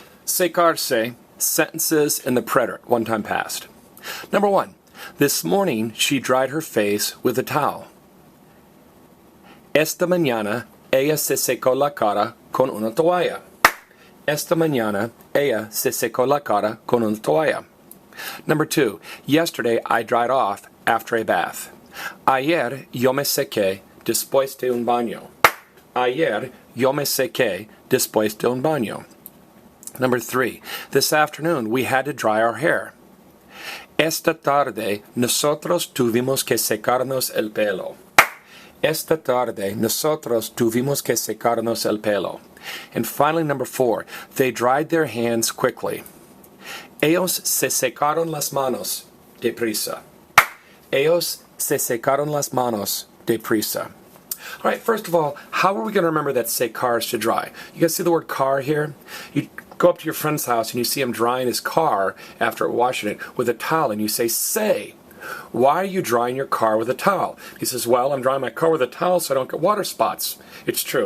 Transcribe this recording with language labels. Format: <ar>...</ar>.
<en>SECARSE, sentences in the preterite, one time past. Number one, this morning she dried her face with a towel.</en> <es>Esta mañana ella se secó la cara con una toalla. Esta mañana ella se secó la cara con una toalla.</es> <en>Number two, yesterday I dried off after a bath.</en> <es>Ayer yo me sequé después de un baño. Ayer yo me sequé después de un baño.</es> <en>Number three, this afternoon we had to dry our hair.</en> <es>Esta tarde nosotros tuvimos que secarnos el pelo. Esta tarde nosotros tuvimos que secarnos el pelo.</es> <en>And finally, number four, they dried their hands quickly.</en> <es>Ellos se secaron las manos deprisa. Ellos se secaron las manos deprisa.</es> <en>All right, first of all, how are we going to remember that SECARSE to dry? You guys see the word car here? You go up to your friend's house and you see him drying his car after washing it with a towel, and you say, "Say, why are you drying your car with a towel?" He says, "Well, I'm drying my car with a towel so I don't get water spots." It's true.</en>